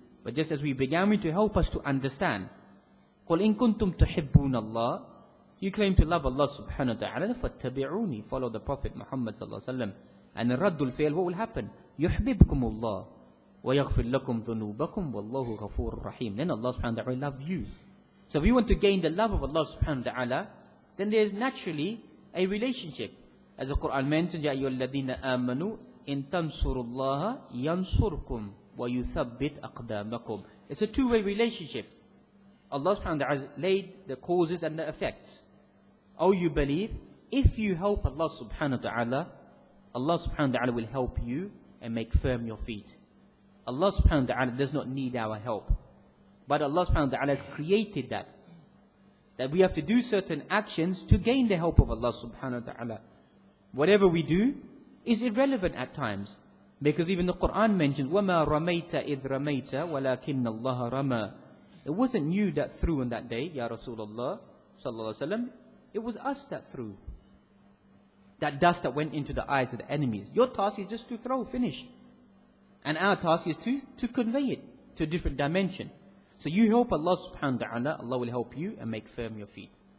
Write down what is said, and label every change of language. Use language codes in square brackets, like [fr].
[en] But just as we began with, to help us to understand. [ar] قُلْ إِن كُنْتُمْ تُحِبُّونَ اللَّهِ, [en] you claim to love Allah subhanahu wa ta'ala, فَاتَّبِعُونِ, follow the Prophet Muhammad sallallahu alaihi wasallam. And raddul fail, what will happen? [ar] يُحْبِبْكُمُ اللَّهِ وَيَغْفِرْ لَكُمْ ذُنُوبَكُمْ وَاللَّهُ غَفُورٌ رَحِيمٌ. [en] Then Allah subhanahu wa ta'ala will love you. So if you want to gain the love of Allah subhanahu wa ta'ala, then there is naturally a relationship. As the Quran mentions, [ar] يَا أَيُّهَا الَّذِينَ آمَنُوا إِن تَنْصُرُوا اللَّهَ يَنْصُرْكُمْ وَيُثَبِّتْ أَقْدَامَكُمْ. [en] It's a two-way relationship. Allah subhanahu wa ta'ala has laid the causes and the effects. Oh, you believe, if you help Allah subhanahu wa ta'ala, Allah subhanahu wa ta'ala will help you and make firm your feet. Allah subhanahu wa ta'ala does not need our help. But Allah subhanahu wa ta'ala has created that we have to do certain actions to gain the help of Allah subhanahu wa ta'ala. Whatever we do is irrelevant at times. Because even the Quran mentions, [ar] وَمَا رَمَيْتَ إِذْ رَمَيْتَ وَلَكِنَّ اللَّهَ رَمَى. [en] It wasn't you that threw on that day, Ya Rasulullah sallallahu alaihi wasallam. It was us that threw. That dust that went into the eyes of the enemies. Your task is just to throw, finish. And our task is to convey it to a different dimension. So you help Allah subhanahu wa ta'ala, Allah will help you and make firm your feet.